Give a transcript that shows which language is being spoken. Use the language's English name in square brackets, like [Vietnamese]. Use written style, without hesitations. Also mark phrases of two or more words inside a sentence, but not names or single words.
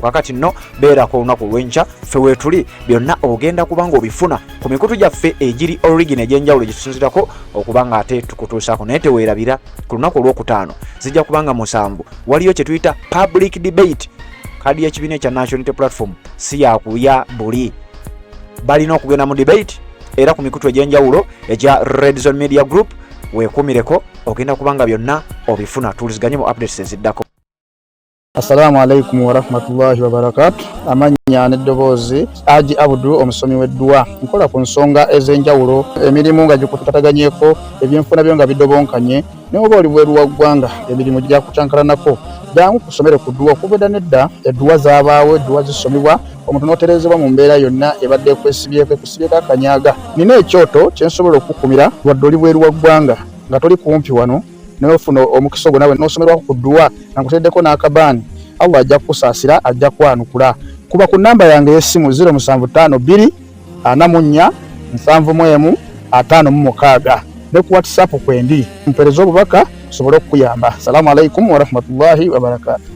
[Ganda] Kakati nno beerako olunaku lw'enkya ffe weetuli byonna ogenda kubanga obifuna ku mikutu gyaffe egiri origin egy'enjawulo gye tusinzirako okuba nga ate tukutuusaako, naye teweerabira ku lunaku olwokutaano zijja kubanga 7 waliyo kye tuyita [English] public debate. [Ganda] Kadi y'ekibiina ekya National Unity Platform si yakuya buli, balina okugenda mu debate era ku mikutu egy'enjawulo egya Red Zone Media Group. Weekuumireko ogenda kubanga byonna obifuna. Tuliziganye mu updates eziddako. [Arabic] السلام عليكم ورحمة الله وبركاته. [Ganda] Amanya n'eddoboozi Haji Abdu omusomi w'edduwa. Nkola ku nsonga ez'enjawulo, emirimu nga gikutataganyeko, ebyenfuna byo nga bidobonkanye, ne oba oli bweru wa ggwanga emirimu gya kucankalanako. Jangu kusomere ku dduwa kubeda nedda edduwa zaabaawo, edduwa zisomebwa omuntu n'oterezebwa mu mbeera yonna ebadde ekwesibyeko akanyaga. Nina ekyoto kye nsobola okukumira wadde oli bweru wa ggwanga nga toli kumpi wano n'ofuna omukisa ogwo nawe n'osomerwako ku dduwa nga nkuteddeko n'akabaani. Allah ajja kukusaasira, ajja kwanukula. Kuba ku nnamba yange y'essimu 0752 44 71 56 ne ku WhatsApp kwendi mpereza obubaka sobole okuyamba. [Arabic] السلام عليكم ورحمة الله وبركاته.